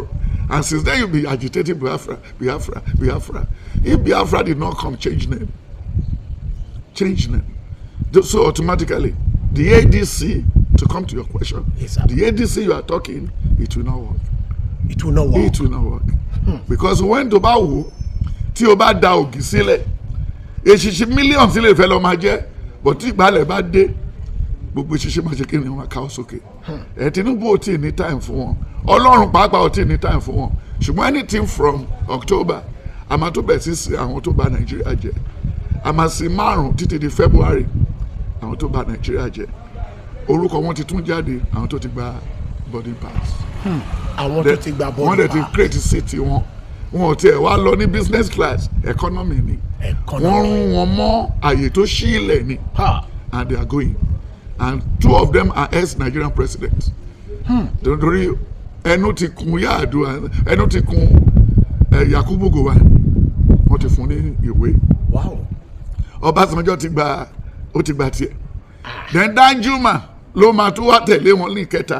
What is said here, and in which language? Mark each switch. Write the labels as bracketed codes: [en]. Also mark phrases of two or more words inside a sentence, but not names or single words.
[en] And since then you'll be agitating Biafra. If Biafra did not come, change name. So automatically, the ADC, to come to your question, Yes, sir. the ADC you are talking, it will not work. It will not work. It will not work. Because when [yo] tó bá wò, tí o bá da ògì sílẹ̀, èṣìṣì mílíọ̀nù sílẹ̀ fẹ́ lọ máa jẹ́, but tí ìgbàlẹ̀ bá dé, gbogbo èṣìṣì máa ṣe kí ni wọ́n ká ọ sókè. Tinubu ò tí ì ní time fún wọn. Ọlọ́run pàápàá ò tí ì ní time fún wọn. Ṣùgbọ́n anything from October, a máa tó bẹ̀ sí sí àwọn tó bà Nàìjíríà jẹ́. A máa sí 5 títí di February, àwọn tó bà Nàìjíríà jẹ́. Orúkọ wọn ti tún jáde, àwọn tó ti gba [en] boarding pass. [yo] Àwọn tó ti gba Wọ́n [en] boarding [yo] dẹ̀ ti [en] pass. [yo] create city wọn. Wọn ò tiẹ̀ wá lọ ní [en] business class, [yo] economy ni. Wọ́n rún wọn mọ́ àyè tó ṣí ilẹ̀ ni. Ha. [en] And they are going. And 2 of them are ex-Nigerian presidents. [yo] Torí ẹnu ti kun Yar'Adua, ẹnu ti kun Yakubu Gowon. Wọ́n ti fún ní ìwé. [en] Wow. [yo] Ọbásanjọ́ ti gba tiẹ̀. Then Danjuma ló máa tún wá tẹ̀lé wọn ní ìkẹta.